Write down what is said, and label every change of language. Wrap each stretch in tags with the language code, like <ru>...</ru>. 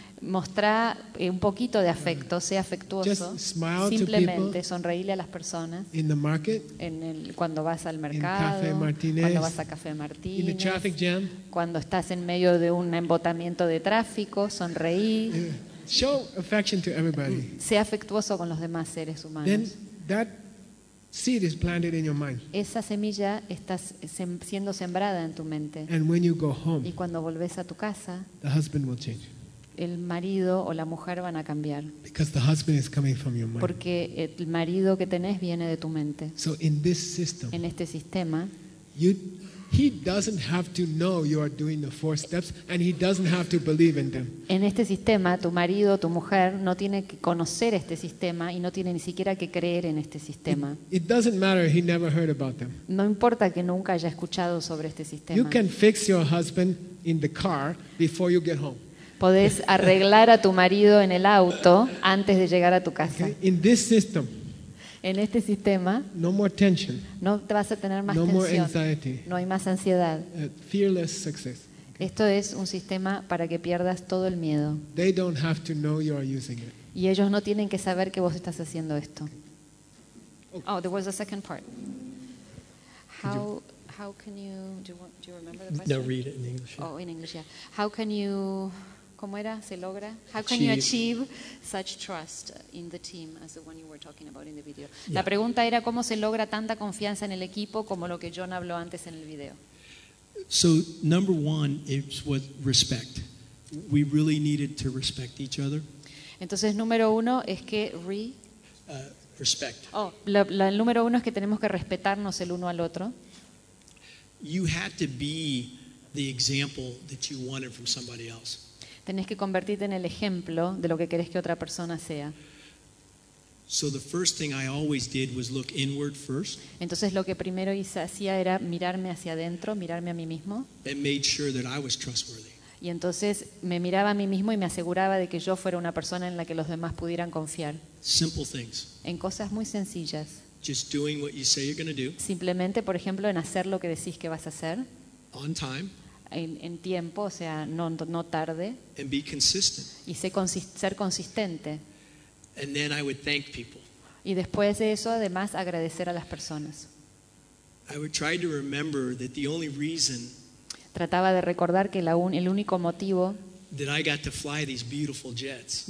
<es>Mostrá un poquito de afecto, sea afectuoso.</es> <en>Just smile</en> <es>simplemente</es> <en>to people</en> <es>sonreíle a las personas.</es> <en>In the market,</en> <es>en el, cuando vas al mercado,</es> <en>in Café Martínez,</en> <es>cuando vas a Café Martínez,</es> <en>in the traffic jam,</en> <es>cuando estás en medio de un embotamiento de tráfico, sonreí.</es> <en>Show affection to everybody.</en> <es>Sea afectuoso con los demás seres humanos.</es> <en>Then that seed is planted in your mind.</en> <es>Esa semilla está siendo sembrada en tu mente.</es> <en>And when you go home,</en> <es>y cuando volvés a tu casa,</es> <en>the husband will change.</en> <es>El marido o la mujer van a cambiar.</es> <en>Because the husband is coming from your mind.</en> <es>Porque el marido que tenés viene de tu mente.</es> <en>So in this system,</en> <es>en este sistema,</es> <en>you, he doesn't have to know you are doing the four steps, and he doesn't have to believe in them.</en> <es>En este sistema, tu marido o tu mujer no tiene que conocer este sistema y no tiene ni siquiera que creer en este sistema.</es> <en>It doesn't matter. He never heard about them.</en> <es>No importa que nunca haya escuchado sobre este sistema.</es> <en>You can fix your husband in the car before you get home.</en> <es>Podés arreglar a tu marido en el auto antes de llegar a tu casa.</es> <en>In this system,</en> <es>en este sistema</es> <en>no, more tension,</en> <es>no te vas a tener más no tensión,</es> <en>more anxiety,</en> <es>no hay más ansiedad.</es> <en>Fearless success. Okay.</en> <es>Esto es un sistema para que pierdas todo el miedo.</es> <en>They don't have to know you are using it.</en> <es>Y ellos no tienen que saber que vos estás haciendo esto.</es> <en>Oh, there was a second part. How can you do you remember the question? No, read it in English. Oh, in English, yeah. How can you</en> <es>¿cómo era? ¿Se logra?</es> <en>How can you achieve such trust in the team as the one you were talking about in the video? Yeah.</en> <es>La pregunta era cómo se logra tanta confianza en el equipo como lo que John habló antes en el video.</es> <en>So number one is with respect. We really needed to respect each other.</en> <es>Entonces número uno es que</es> <en>respect.</en> <es>Oh, el número uno es que tenemos que respetarnos el uno al otro.</es> <en>You had to be the example that you wanted from somebody else.</en> <es>Tenés que convertirte en el ejemplo de lo que querés que otra persona sea.</es> <en>So the first thing I always did was look inward first.</en> <es>Entonces lo que primero hacía era mirarme hacia adentro, mirarme a mí mismo.</es> <en>And made sure that I was trustworthy.</en> <es>Y entonces me miraba a mí mismo y me aseguraba de que yo fuera una persona en la que los demás pudieran confiar.</es> <en>Simple things.</en> <es>En cosas muy sencillas.</es> <en>Just doing what you say you're going to do.</en> <es>Simplemente, por ejemplo, en hacer lo que decís que vas a hacer.</es> <en>On time.</en> <es>En tiempo, o sea, no tarde.</es> <en>And be consistent.</en> <es>Y ser consistente.</es> <en>And then I would thank people.</en> <es>Y después de eso, además, agradecer a las personas.</es> <en>I would try to remember that the only reason</en> <es>trataba de recordar que el único motivo</es> <en>that I got to fly these beautiful jets</en>